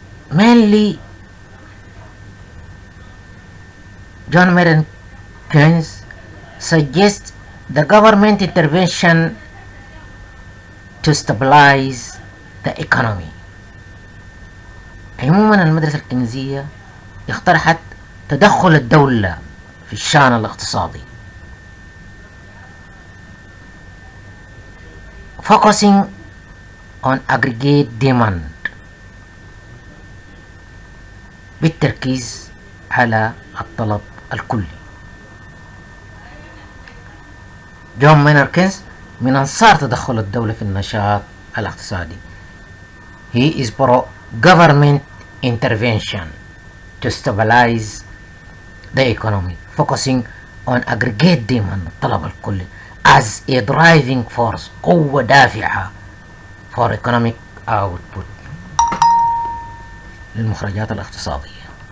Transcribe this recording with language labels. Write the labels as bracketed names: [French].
[English] Mainly, John Maynard Keynes suggests the government intervention to stabilize the economy. [Arabic] عموما المدرسة الكينزية اقترحت تدخل الدولة في الشأن الاقتصادي, [English] focusing on aggregate demand, [Arabic] بالتركيز على الطلب الكلي. جون مينارد كينز من أنصار تدخل الدولة في النشاط الاقتصادي. [English] He is pro government intervention to stabilize the economy, focusing on aggregate demand, [Arabic] الطلب الكلي, [English] as a driving force, [Arabic] قوة دافعة [English] for economic output, [Arabic] للمخرجات الاقتصادية.